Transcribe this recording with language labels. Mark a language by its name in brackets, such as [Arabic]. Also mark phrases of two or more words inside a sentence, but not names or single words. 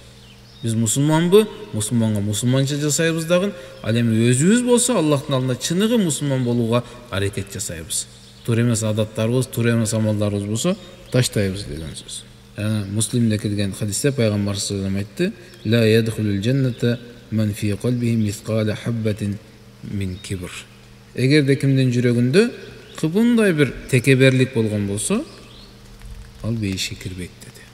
[Kyrgyz] Биз мусулманбы? Мусулманга мусулманча жасайбыз дагы. Ал эми өзүбүз болсо Аллахтын алдында чыныгы мусулман болууга аракет жасайбыз. Туура эмес адаттарыбыз, туура эмес амалдарыбыз болсо таштайбыз деген сөз. Муслимде келген хадисте пайгамбар [Arabic] صلى الله عليه وسلم [Kyrgyz] айтты: [Arabic] "لا يدخل الجنة من في قلبه مثقال حبة من كبر." [Kyrgyz] Эгерде кимдин жүрөгүндө кыбындай бир текеберлик болгон болсо, ал бейишке кирбейт деди.